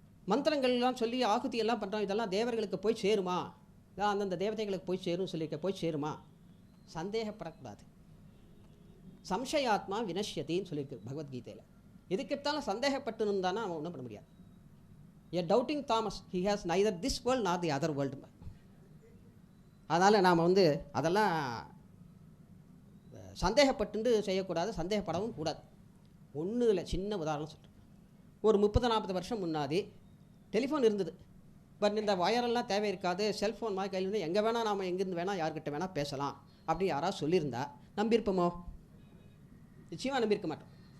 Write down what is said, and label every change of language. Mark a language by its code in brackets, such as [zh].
[ta] மந்திரங்கள்லாம் சொல்லி ஆகுதி எல்லாம் பண்ணுறோம், இதெல்லாம் தேவர்களுக்கு போய் சேருமா, இதான் அந்தந்த தேவதைகளுக்கு போய் சேரும் சொல்லியிருக்க, போய் சேருமா? சந்தேகப்படக்கூடாது. சம்சயாத்மா வினஷ்யத்தின்னு சொல்லியிருக்கு பகவத்கீதையில். எதுக்கெடுத்தாலும் சந்தேகப்பட்டு இருந்தானா அவன் ஒன்றும் பண்ண முடியாது. [en] A doubting Thomas, he has neither this world nor the other world. [ta] அதனால் நாம் வந்து அதெல்லாம் சந்தேகப்பட்டு செய்யக்கூடாது, சந்தேகப்படவும் கூடாது. ஒன்றும் இல்லை, சின்ன உதாரணம் சொல்கிறேன். ஒரு 30-40 வருஷம் முன்னாடி டெலிஃபோன் இருந்தது, பட் இந்த வயரெல்லாம் தேவை இருக்காது. செல்ஃபோன் மாதிரி கையில் இருந்து எங்கே வேணால் நாம் எங்கேருந்து வேணால் யார்கிட்ட வேணால் பேசலாம் அப்படி யாராவது சொல்லியிருந்தா நம்பியிருப்போமோ? நிச்சயமாக நம்பியிருக்க மாட்டோம்.